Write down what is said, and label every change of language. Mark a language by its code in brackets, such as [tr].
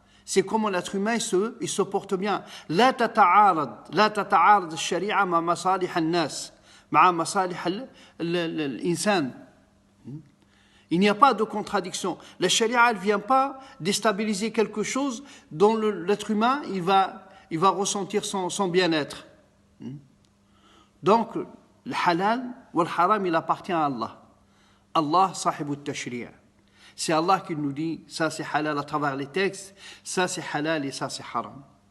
[fr] C'est comment l'être humain il se porte bien. [ar] لا تتعارض الشريعة مع مصالح الناس مع مصالح الإنسان. [fr] Il n'y a pas de contradiction. La charia ne vient pas déstabiliser quelque chose dont l'être humain il va ressentir son bien-être. Donc le halal ou le haram il appartient à Allah. [ar] Allah sahib al-tashri'. [fr] C'est Allah qui nous dit, ça c'est halal à travers les textes, ça c'est halal et ça c'est haram.